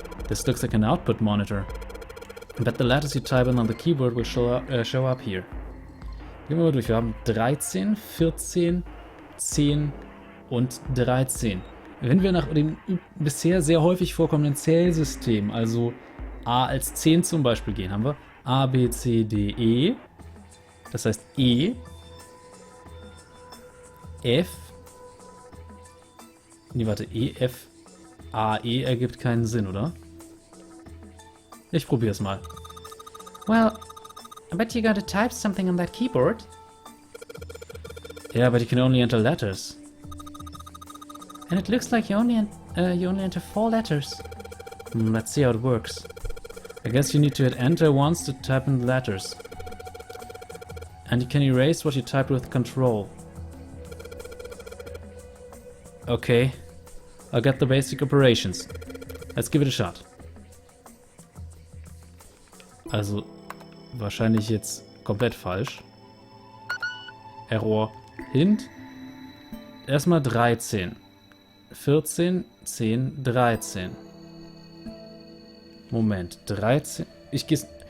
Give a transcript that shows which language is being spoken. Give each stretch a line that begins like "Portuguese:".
English: This looks like an output monitor. But the letters you type in on the keyboard will show up here.
German: Gehen wir mal durch. Wir haben 13, 14, 10 und 13. Wenn wir nach dem bisher sehr häufig vorkommenden Zählsystem, also A als 10 zum Beispiel gehen, haben wir A, B, C, D, E. Das heißt E, F. Nee, warte, E, F, A, E ergibt keinen Sinn, oder? Ich probier's mal.
English: Well, I bet you gotta type something on that keyboard. Yeah, but you can only enter letters. And it looks like you only enter 4 letters. Let's see how it works. I guess you need to hit enter once to type in the letters. And you can erase what you typed with control. Okay. I got the basic operations. Let's give it a shot.
German: Also, wahrscheinlich jetzt komplett falsch. Error. Hint. Erstmal 13. 14, 10, 13. Moment, 13. Ich geh's.